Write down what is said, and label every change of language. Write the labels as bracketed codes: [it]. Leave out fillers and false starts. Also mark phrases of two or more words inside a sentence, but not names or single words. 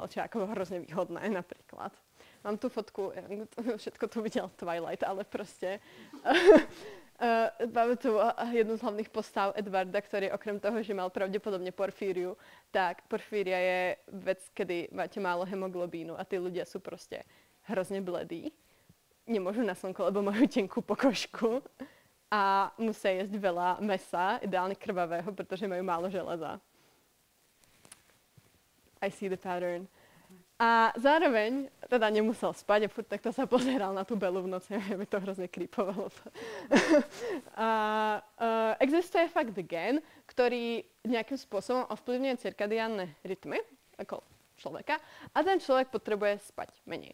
[sk] Čo je ako hrozne výhodné napríklad. Mám tu fotku, všetko tu videl Twilight, ale proste máme tu jednu z hlavných postav Edwarda, ktorý okrem toho, že mal pravdepodobne porfíriu, tak porfíria je vec, kedy máte málo hemoglobínu a tí ľudia sú proste hrozne bledí. Nemôžu na slnko, lebo majú tenkú pokožku a musia jesť veľa mäsa, ideálne krvavého, pretože majú málo železa. [en] I see the pattern. [sk] A zároveň teda nemusel spať a furt takto sa pozeral na tú Belu v noci, aby to hrozne creepovalo. Existuje fakt gen, ktorý nejakým spôsobom ovplyvňuje cirkadiánne rytmy, ako človeka, a ten človek potrebuje spať menej.